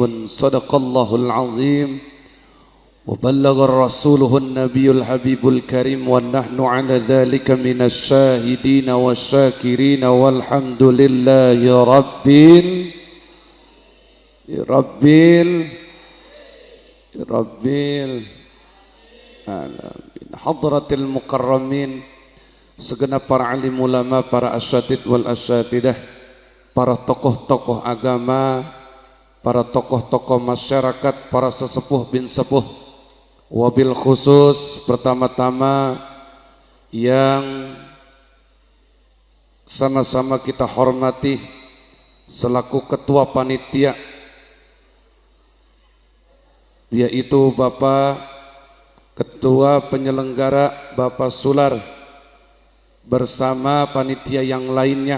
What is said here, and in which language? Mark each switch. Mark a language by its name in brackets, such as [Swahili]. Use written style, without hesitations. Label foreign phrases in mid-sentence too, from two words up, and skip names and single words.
[Arabic] صدق الله العظيم وبلغ رسوله النبي الحبيب الكريم ونحن على ذلك من الشاهدين والشاكرين والحمد لله رب العالمين. حضرات المكرمين, [Indonesian] segenap para alim ulama, para [Arabic] الأساتذة والأستاذات, [Indonesian] para tokoh-tokoh agama, para tokoh-tokoh masyarakat, para sesepuh bin sepuh. [Arabic] وبالخصوص [Indonesian] pertama-tama yang sama-sama kita hormati selaku ketua panitia, yaitu Bapak Ketua Penyelenggara Bapak Sular bersama panitia yang lainnya.